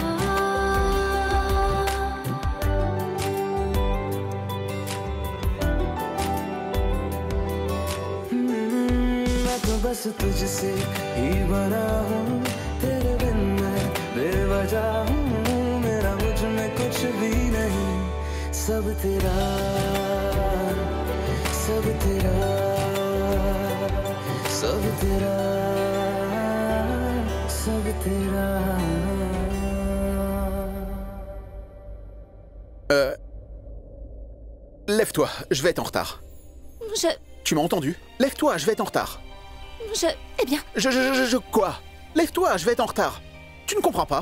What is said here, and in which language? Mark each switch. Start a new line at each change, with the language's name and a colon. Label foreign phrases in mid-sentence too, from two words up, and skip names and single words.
Hindi: मैं तो बस तुझसे ही बना हूँ तेरे बिन मैं बेवजह हूँ मेरा मुझ में कुछ भी नहीं सब तेरा सब तेरा सब तेरा सब तेरा
French: Lève-toi, je vais être en retard. Tu m'as entendu? Lève-toi, je vais être en retard. Eh bien, Quoi? Lève-toi, je vais être en retard. Tu ne comprends pas?